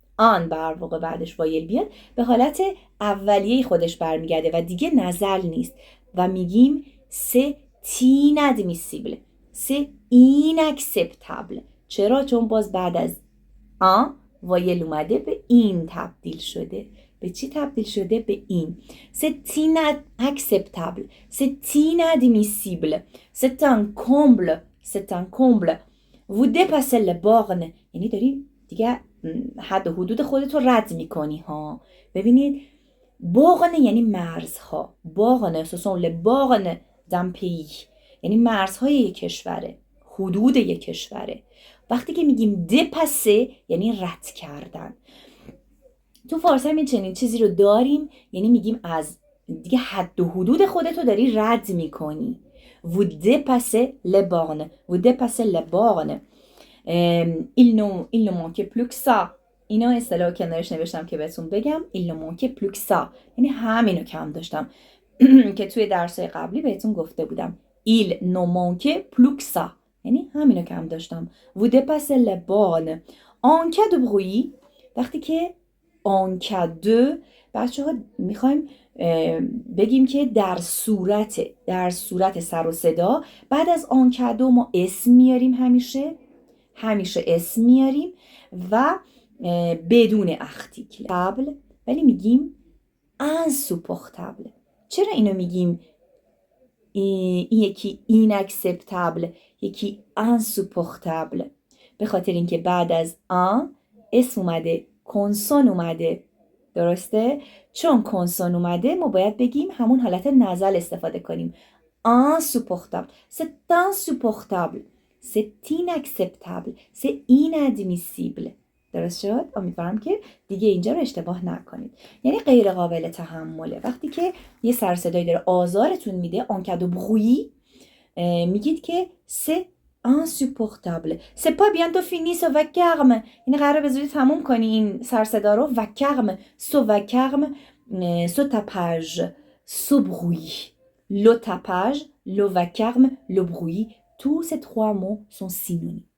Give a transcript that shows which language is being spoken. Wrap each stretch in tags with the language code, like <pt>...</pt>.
<fa>آن بر واقع بعدش وایل بیاد به حالت اولیه خودش برمیگرده و دیگه نزل نیست و میگیم</fa> <fr>c'est inadmissible c'est inacceptable.</fr> <fa>چرا؟ چون باز بعد از آن وایل اومده به این تبدیل شده. به چی تبدیل شده؟ به این.</fa> <fr>C'est inacceptable c'est inadmissible c'est un comble c'est un comble. Vous dépassez le borne</fr> <fa>یعنی داری دیگه حد و حدود خودتو رد میکنی ها. ببینید borne یعنی مرزها.</fa> <fr>borne ce sont les bornes d'un pays</fr> <fa>یعنی مرزهای یک کشوره، حدود یک کشوره. وقتی که میگیم dépasser یعنی رد کردن. تو فارسی هم چنین چیزی رو داریم، یعنی میگیم از دیگه حد و حدود خودتو داری رد میکنی.</fa> <fr>Vous dépassez les bornes. Vous dépassez les bornes. Il ne manquait plus que ça.</fr> <fa>اینا اصطلاح کنارش نوشتم که بهتون بگم.</fa> <fr>Il ne manquait plus que ça.</fr> <fa>یعنی همینو کم داشتم که توی درسای قبلی بهتون گفته بودم.</fa> <fr>Il ne manquait plus que ça.</fr> <fa>یعنی همینو کم داشتم.</fa> <fr>Vous dépassez les bornes. En cas de bruit</fr> <fa>وقتی که</fa> <fr>en cas de</fr> <fa>بچه ها میخوایم بگیم که در صورت سر و صدا بعد از en cas de ما اسم میاریم همیشه اسم میاریم و بدون article</fa> <fr>ولی میگیم insupportable.</fr> <fa>چرا اینو میگیم این یکی inacceptable یکی insupportable؟ به خاطر اینکه بعد از ان اسم اومده، کنسون اومده. درسته؟ چون کنسون اومده ما باید بگیم همون حالت نزل استفاده کنیم.</fa> <fr>insupportable c'est insupportable c'est inacceptable c'est inadmissible.</fr> <fa>درست شد؟ امیدوارم که دیگه اینجا رو اشتباه نکنید. یعنی غیر قابل تحمله. وقتی که یه سر صدایی داره آزارتون میده</fa> <fr>en cas de bruit</fr> <fa>میگید که</fa> <fr>c'est insupportable. C'est pas bientôt fini ce vacarme.</fr> <fa>این قراره به زودی تموم کنی این سر صدا رو.</fa> <fr>vacarme ce vacarme ce tapage ce bruit. Le tapage, le vacarme, le bruit, tous ces trois mots sont synonymes.</fr>